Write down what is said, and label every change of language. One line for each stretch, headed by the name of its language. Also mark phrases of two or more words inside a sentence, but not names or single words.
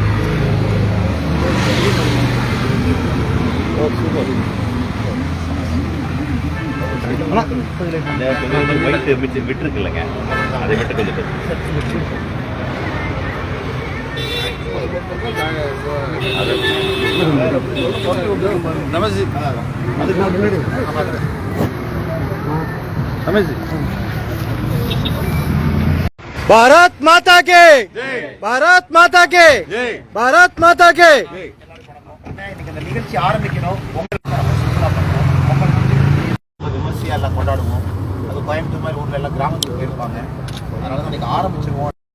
Tamil: விட்டுருக்குல்லங்க, அதை மட்டும் கொஞ்சம் நமஸ்தே. நமஸ்தே.
Hindi: भारत माता के, भारत माता के, भारत माता के.
Tamil: இன்னைக்கு இந்த நிகழ்ச்சி ஆரம்பிக்கணும். உங்களுக்கு விமர்சையாக எல்லாம் கொண்டாடுவோம். அது கோயம்புத்தூர் மாதிரி ஊரில் எல்லாம் கிராமத்துக்கு போயிருப்பாங்க. அதனால தான் இன்னைக்கு ஆரம்பிச்சிருவோம்.